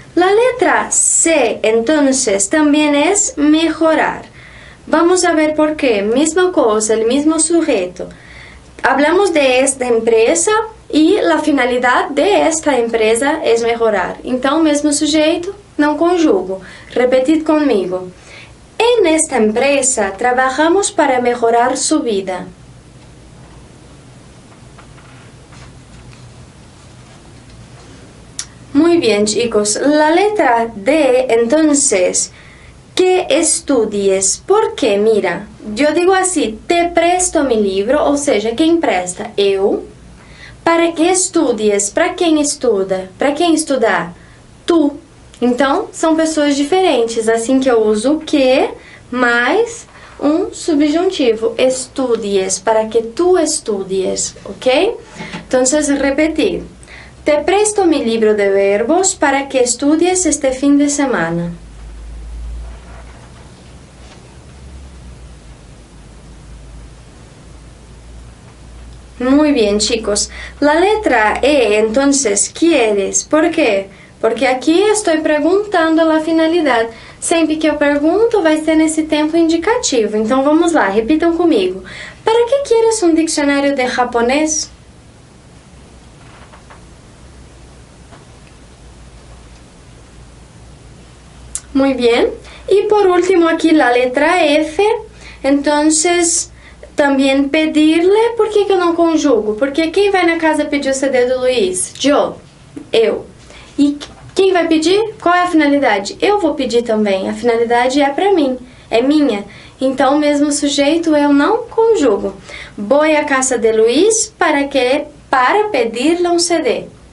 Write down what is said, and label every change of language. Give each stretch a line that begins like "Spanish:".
Spanish: La letra C, entonces, también es mejorar. Vamos a ver por qué. Misma cosa, el mismo sujeto. Hablamos de esta empresa y la finalidad de esta empresa es mejorar.
Portuguese: Então, mesmo sujeito, não conjugo.
Spanish: Repetid conmigo. En esta empresa trabajamos para mejorar su vida. Muy bien, chicos. La letra D, entonces, que estudies. ¿Por qué? Mira, yo digo así, te presto mi libro,
Portuguese: ou seja, quem presta? Eu.
Spanish: Para que estudies.
Portuguese: Para quem estuda? Para quem estudar? Tu. Então, são pessoas diferentes, assim que eu uso o que mais um subjuntivo.
Spanish: Estudies, para que tu estudies, ok?
Portuguese: Então, repetir.
Spanish: Te presto mi libro de verbos para que estudies este fin de semana. Muy bien, chicos. La letra E, entonces, quieres. ¿Por qué?
Portuguese: Porque aqui estou perguntando a finalidade. Sempre que eu pergunto, vai ser nesse tempo indicativo. Então, vamos lá, repitam comigo.
Spanish: ¿Para que quieres un diccionario de japonés? Muy bien. Y por último aquí la letra F.
Portuguese: Entonces, também pedirle. Por que eu não conjugo? Porque quem vai na casa pedir o CD do Luiz? Eu. E quem vai pedir? Qual é a finalidade? Eu vou pedir também. A finalidade é para mim. É minha. Então, mesmo sujeito, eu não conjugo. Vou à casa de Luiz para pedir-lhe um CD.